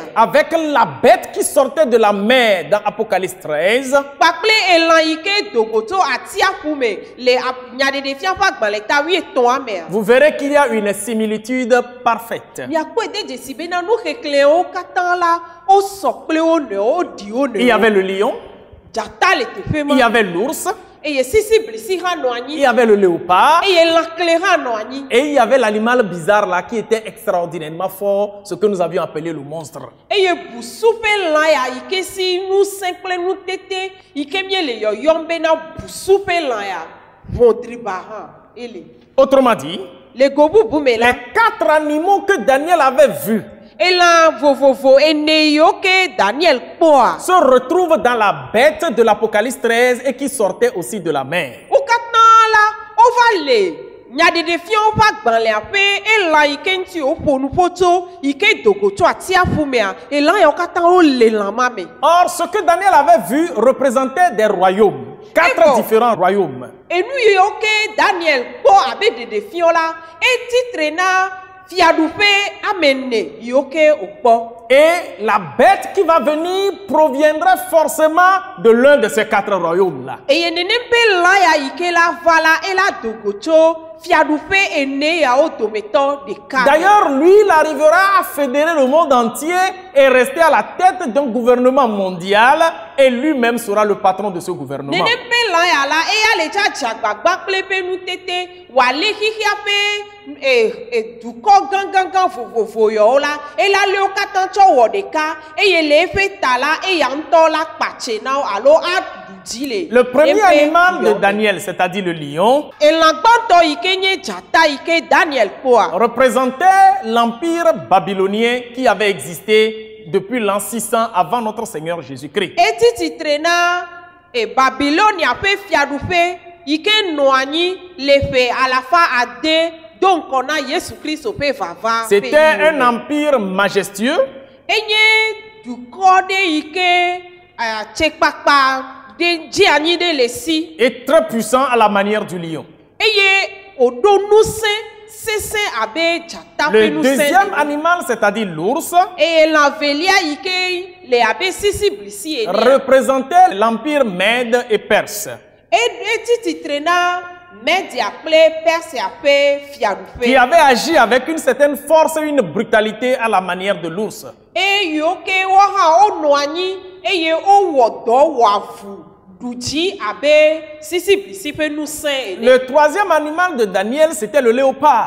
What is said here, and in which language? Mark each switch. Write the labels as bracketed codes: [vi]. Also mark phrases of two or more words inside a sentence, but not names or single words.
[fr] avec la bête qui sortait de la mer dans Apocalypse 13, [ee] Kpakple elã yi ke dogo tso atsiaƒu me le nyaɖeɖefia ƒe agbalẽ ta 13 mea. [fr] vous verrez qu'il y a une similitude parfaite. [ee] Miakpɔe de dzesi bena nuxexlẽwo katã la wosɔ kple wo nɔewo woɖi wo [fr] Il y avait [ee] nɔewo. [fr] le lion, [ee] Dzata le teƒe [fr] il y [ee] ma [fr] avait l'ours, [ee] eye sisiblisi hã nɔ [fr] il y [ee] anyi [fr] avait le léopard, [ee] eye lãkle hã nɔ anyi. [fr] et il y avait l'animal bizarre là qui était extraordinairement fort, ce que nous avions appelé le monstre. [ee] Eye busu ƒe lã ya yi ke si ŋusẽ kple nutete yi ke miele yɔyɔm bena busu ƒe lã ya bondriba hã ele. [fr] Autrement dit, [ee] Le gobubu me la. [fr] les 4 animaux que Daniel avait vus [ee] Elan vovovo ene yo ke Daniel kpɔa. [fr] se retrouvent dans la bête de l'Apocalypse 13 et qui sortait aussi de la mer. [ee] Wo katã la wova le nyaɖeɖefiawo ƒe agbalẽa ƒe elã yi ke ŋuti woƒo nu ƒo tso yi ke dogo tso atiaƒu mea elã yawo katã wole lã ma me. [fr] Or, ce que Daniel avait vu représentait des royaumes, 4 bon. différents royaumes. [ee] Enu yiwo ke Daniel kpɔ abe ɖeɖefiawo la etitre na fiaɖuƒe ame ene yiwo ke wòkpɔ. [fr] Et la bête qui va venir proviendrait forcément de l'un de ces 4 royaumes-là. [ee] Eye nenem ƒe lã ya yi ke la va la ela dogo tso fiaɖuƒe ene yawo dometɔ ɖeka. [fr] D'ailleurs, lui, il arrivera à fédérer le monde entier et rester à la tête d'un gouvernement mondial et lui-même sera le patron de ce gouvernement. [ee] Nenem ƒe lã ya la eya le tsa dzagbagba kple ƒe nutete wòale xixia ƒe dukɔ gãgãgã vovovo yawo la ela lé wo katã tsɔ wɔ ɖeka eye le eƒe ta la eya ŋutɔ la kpatse na wo alo aɖu dzi le. [fr] Le premier [ee] eƒe [fr] animal de [ee] yɔ me. [fr] Daniel, c'est-à-dire le lion, [ee] Elã gbãtɔ yi ke nye dzata yi ke Daniel kpɔa. [fr] représentait l'empire babylonien qui avait existé depuis l'an 600 avant notre Seigneur Jésus-Christ. [ee] Eti titre na Babilonia ƒe fiaɖuƒe yi ke nɔ anyi le ƒe alafa ade do ŋkɔ na Yesu Kristo ƒe vava. ƒe [fr] C'était [ee] yiwo [fr] un [ee] me. [fr] empire majestueux [ee] Enye dukɔ ɖe yi ke tsekpakpa ɖe dzi anyi ɖe le si [fr] et très puissant à la manière du lion. [ee] eye wòɖo ŋusẽ sesẽ abe dzata ƒe [fr] Le [ee] ŋusẽ [fr] deuxième [ee] ene. [fr] animal, c'est-à-dire l'ours, [ee] Eye lã velia yi ke le abe sisi blisi ene. [fr] représentait l'empire Mède et Perse, [ee] Eti titre na Media kple Persia ƒe [fr] qui [ee] fiaɖuƒe. [fr] avait agi avec une certaine force et une brutalité à la manière de l'ours. [ee] Eyiwo ke wo hã wonɔ anyi eye wowɔ dɔ wɔ avu ɖu dzi abe sisi blisi ƒe ŋusẽ ene. [fr] Le troisième animal de Daniel, c'était le léopard.